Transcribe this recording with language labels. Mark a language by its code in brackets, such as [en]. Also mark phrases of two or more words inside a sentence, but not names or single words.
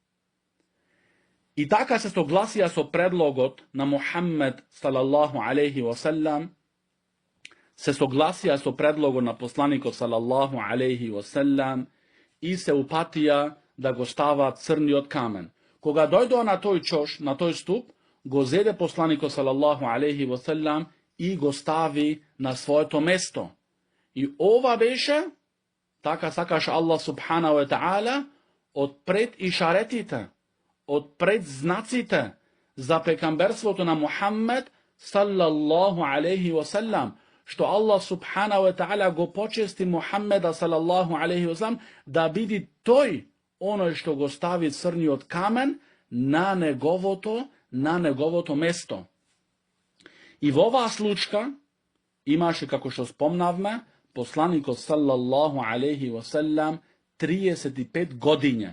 [mk] И така се согласија со предлогот на Мухаммед [ar] صلى الله عليه وسلم, [mk] се согласија со предлогот на посланикот [ar] صلى الله عليه وسلم [mk] и се упатија да го ставаат црниот камен. Кога дојдоа на тој чош, на тој ступ, го зеде посланикот [ar] صلى الله عليه وسلم [mk] и го стави на своето место. И ова беше, така сакаш [ar] الله سبحانه وتعالى, [mk] од пред ишаретите, од пред знаците за пекамберството на Мухаммед [ar] صلى الله عليه وسلم, [mk] што [ar] الله سبحانه وتعالى [mk] го почести Мухаммеда [ar] صلى الله عليه وسلم [mk] да биде тој оној што го стави црниот камен на неговото место. И во оваа случка имаше, како што спомнавме, посланикот [ar] صلى الله عليه وسلم [mk] 35 годиња.